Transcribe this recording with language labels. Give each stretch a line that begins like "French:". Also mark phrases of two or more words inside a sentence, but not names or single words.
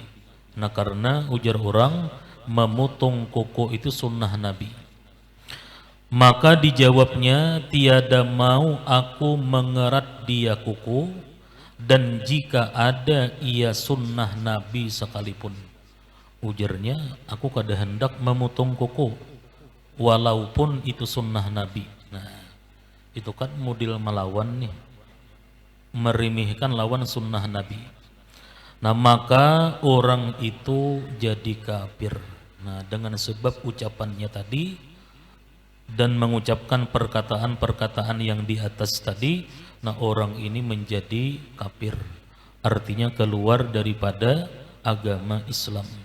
Indonesian: Nah, karena ujar orang memutung kuku itu sunnah Nabi, maka dijawabnya, tiada mau aku mengerat dia kuku, dan jika ada ia sunnah Nabi sekalipun.
Banjar: Ujarnya, aku kada hendak memotong kuku walaupun itu sunnah Nabi. Nah, itu kan model melawan nih, merimihkan lawan sunnah Nabi.
Indonesian: Nah, maka orang itu jadi kafir. Nah, dengan sebab ucapannya tadi dan mengucapkan perkataan-perkataan yang di atas tadi, nah orang ini menjadi kafir, artinya keluar daripada agama Islam.